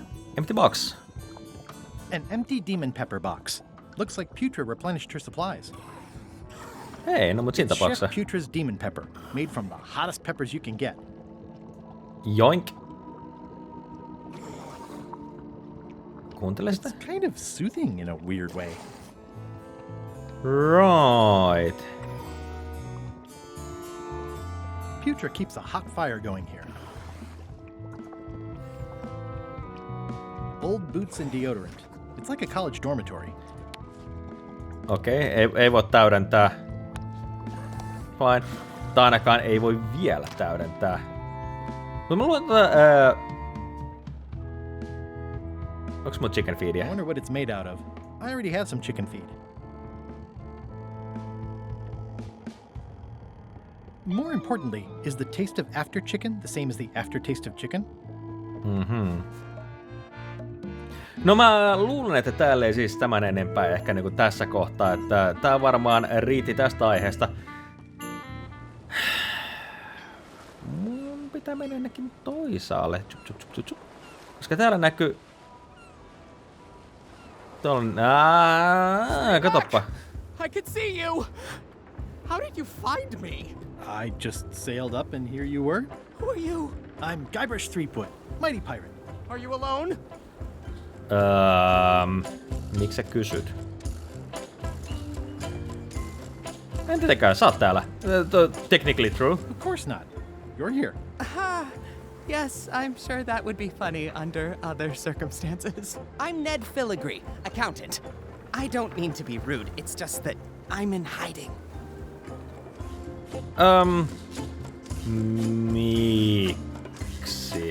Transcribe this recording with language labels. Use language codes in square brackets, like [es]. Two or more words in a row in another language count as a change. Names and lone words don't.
[en] Empty box. An empty demon pepper box. Looks like Putra replenished her supplies. [fi] Hei, no mut siinä [en] It's [fi] tapauksessa. [en] Chef Putra's demon pepper, made from the hottest peppers you can get. [fi] Joink. Kuuntele sitä. [en] It's kind of soothing in a weird way. Right. Putra keeps a hot fire going here. Old boots and deodorant. It's like a college dormitory. [fi] Okei, ei voi täydentää. [en] Fine. [fi] Tai ainakaan ei voi vielä täydentää. Mutta mä luulen, että... onks mun [en] chicken feedia? I wonder what it's made out of. I already have some chicken feed. More importantly, is the taste of after chicken the same as the aftertaste of chicken? [fi] No mä luulen, että täällä ei siis tämän enempää ehkä niinku tässä kohtaa, että tää varmaan riitti tästä aiheesta. Mun pitää mennä ainakin toisaalle. Koska täällä näkyy... Katoppa. [en] I could see you! How did you find me? I just sailed up and here you were. Who are you? I'm Guybrush Threepwood, mighty pirate. Are you alone? [fi] Miksi sä kysyt? En tietenkään, sä oot täällä. [en] Technically true. Of course not. You're here. Yes, I'm sure that would be funny under other circumstances. I'm Ned Filigree, accountant. I don't mean to be rude, it's just that I'm in hiding. [fi] Miksi?